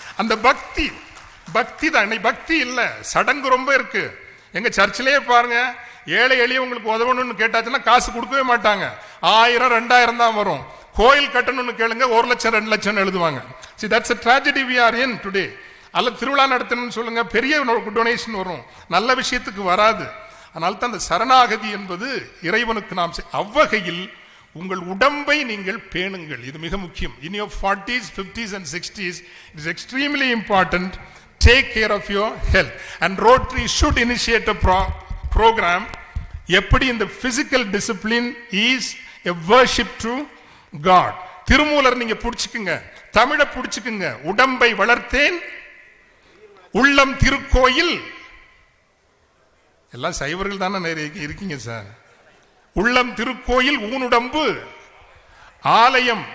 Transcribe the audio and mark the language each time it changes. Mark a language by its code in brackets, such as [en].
[ta] அந்த பக்தி பக்தி தான். பக்தி இல்ல, சடங்கு ரொம்ப இருக்கு. எங்க சர்ச்சிலேயே பாருங்க, ஏழை எளியவங்களுக்கு உதவணும்னு கேட்டாச்சுன்னா காசு கொடுக்கவே மாட்டாங்க. 1000 2000 தான் வரும். கோயில் கட்டணும்னு கேளுங்க, 1 லட்சம் 2 லட்சம் எழுதுவாங்க. [en] See, that's a tragedy we are in today. [ta] அல்ல திருவிழா நடத்தணும்னு சொல்லுங்க, பெரிய டொனேஷன் வரும், நல்ல விஷயத்துக்கு வராது. அதனால தான் அந்த சரணாகதி என்பது இறைவனுக்கு நாம் அவ்வகையில் உங்கள் உடம்பை நீங்கள் பேணுங்கள். இது மிக முக்கியம். [en] In your 40s, 50s and 60s, it is extremely important. Take care of your health. And Rotary should initiate a program. [ta] எப்படி இந்த [en] physical discipline is a worship to God. [ta] Thirumoolar நீங்க புடிச்சுக்குங்க, தமிழ புடிச்சுக்குங்க. உடம்பை வளர்த்தேன் உள்ளம் திருக்கோயில். எல்லாம் சைவர்கள் தானே நிறைய இருக்கீங்க சார். உள்ளம் திருக்கோயில் ஊனுடம்பு ஆலயம்.